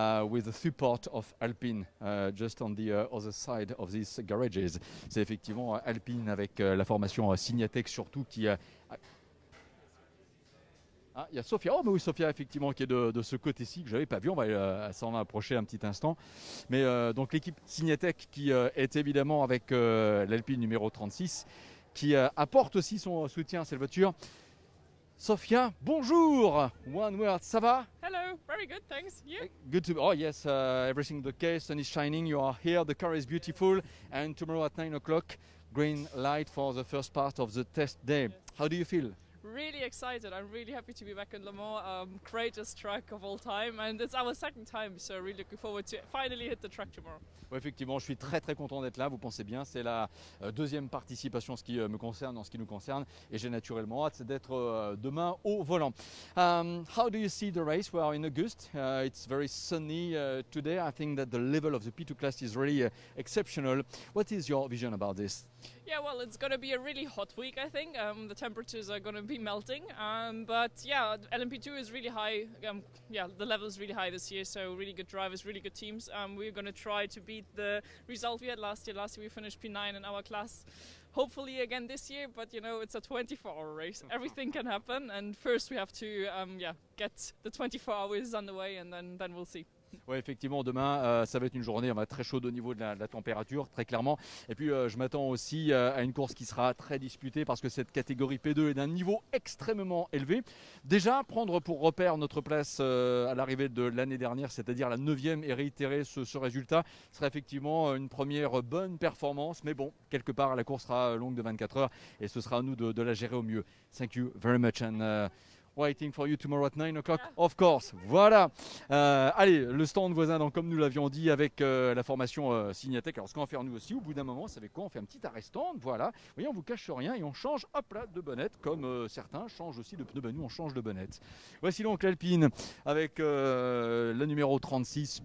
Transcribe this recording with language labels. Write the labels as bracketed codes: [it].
[en] With the support of Alpine just on the other side of these garages. [fr] C'est effectivement Alpine avec la formation Signatec surtout qui... il y a Sofia, oh mais oui Sofia effectivement qui est de ce côté-ci que je n'avais pas vu, on va s'en approcher un petit instant. Mais donc l'équipe Signatec qui est évidemment avec l'Alpine numéro 36 qui apporte aussi son soutien à cette voiture. Sofia, bonjour. [en] One word, [fr] ça va? [en] Hello, very good, thanks. You? Good to. Oh yes, everything okay. Sun is shining. You are here. The car is beautiful. And tomorrow at 9 o'clock, green light for the first part of the test day. Yes. How do you feel? Really excited. I'm really happy to be back in Le Mans. Greatest track of all time, and it's our second time, so really looking forward to finally hit the track tomorrow. [fr] Oui, effectivement, je suis très content d'être là. Vous pensez bien, c'est la deuxième participation en ce qui me concerne, en ce qui nous concerne, et j'ai naturellement hâte d'être demain au volant. [en] How do you see the race? We are in August. It's very sunny today. I think that the level of the P2 class is really exceptional. What is your vision about this? Yeah, well, it's going to be a really hot week, I think. The temperatures are going to be melting. But yeah, LMP2 is really high. Yeah, the level is really high this year, so really good drivers, really good teams. We're going to try to beat the result we had last year. Last year we finished P9 in our class. Hopefully again this year, but you know, it's a 24-hour race. Everything can happen, and first we have to get the 24 hours underway, and then we'll see. [fr] Oui, effectivement, demain, ça va être une journée très chaude au niveau de la température, très clairement. Et puis, je m'attends aussi à une course qui sera très disputée parce que cette catégorie P2 est d'un niveau extrêmement élevé. Déjà, prendre pour repère notre place à l'arrivée de l'année dernière, c'est-à-dire la 9e, et réitérer ce résultat serait effectivement une première bonne performance. Mais bon, quelque part, la course sera longue de 24 heures et ce sera à nous de la gérer au mieux. [en] Thank you very much. And, waiting for you tomorrow at 9 o'clock, of course. [fr] Voilà. Allez, le stand voisin, donc, comme nous l'avions dit, avec la formation Signatec. Alors, ce qu'on va faire nous aussi, au bout d'un moment, vous savez quoi? On fait un petit arrêt stand. Voilà. Vous voyez, on vous cache rien et on change, hop là, de bonnette, comme certains changent aussi de pneus. Ben, nous, on change de bonnette. Voici donc l'Alpine avec le numéro 36.